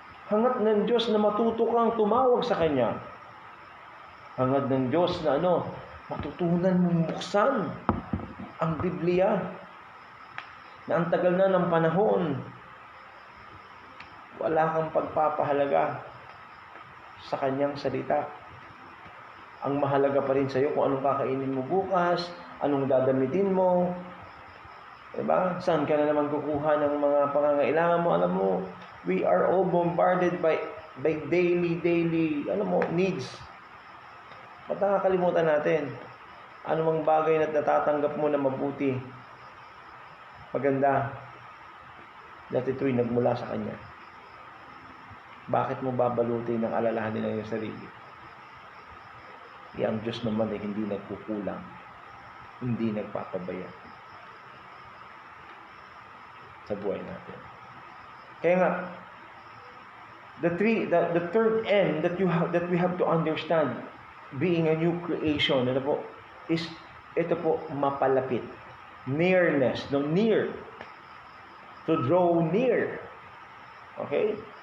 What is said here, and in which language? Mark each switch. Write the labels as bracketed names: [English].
[Filipino] Hangad ng Diyos na matuto kang tumawag sa Kanya. Hangad ng Diyos na matutunan mong buksan ang Biblia na ang tagal na ng panahon, wala kang pagpapahalaga sa Kanyang salita. Ang mahalaga pa rin sa iyo kung anong kakainin mo bukas, anong dadamitin mo, diba? Saan ka na naman kukuha ng mga pangangailangan mo? Alam mo, [English] we are all bombarded by daily, needs. [Filipino] Ba't nakakalimutan natin? Anumang bagay na natatanggap mo na mabuti, maganda, dati ito'y nagmula sa Kanya. Bakit mo babalutin ng alalahanin ng iyong sarili? Ang Diyos naman ay hindi nagkukulang, hindi nagpapabaya sa buhay natin. Kaya nga, [English] the third end that we have to understand, being a new creation, is [Filipino] ito po, mapalapit. [English] Nearness, near. To draw near. Okay?